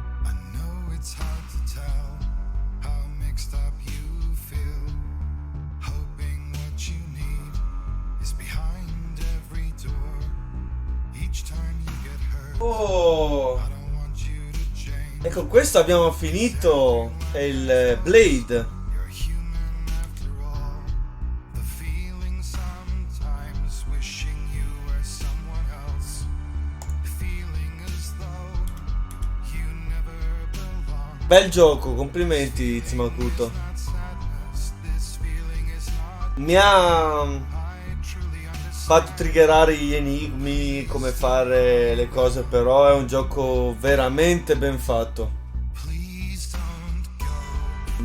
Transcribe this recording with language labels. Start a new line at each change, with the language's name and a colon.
English: I know it's hard to tell how mixed up you feel. Hoping what you need is behind every door. Each time you get hurt. Oh! I don't want you to change.
Italian: E con questo abbiamo finito il Blade.
English: You're human after all. The feeling sometimes wishing you were someone else. Feeling as though you never belong.
Italian: Bel gioco, complimenti Zimakuto.
English: This feeling is not
Italian: Mi ha
English: I truly understand.
Italian: fatto triggerare gli enigmi, come fare le cose, però è un gioco veramente ben fatto.
English: Please don't go.